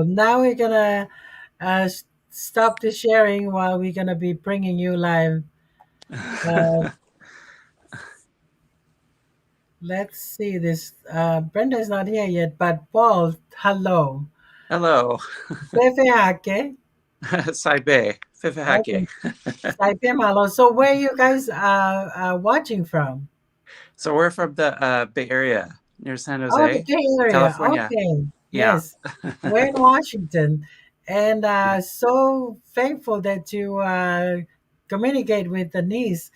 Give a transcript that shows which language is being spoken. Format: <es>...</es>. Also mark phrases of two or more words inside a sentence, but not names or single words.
<en>Now we're gonna stop the sharing while we're gonna be bringing you live. Let's see this. Brenda's not here yet, but Paul, hello. Hello. Fefe Saibe. Okay. Fifihake. Malo. So where you guys watching from? So we're from the Bay Area near San Oh, the Jose, Bay Area. California. Okay. Yeah. Yes. We're in Washington. And so thankful that you communicate with the niece.</en>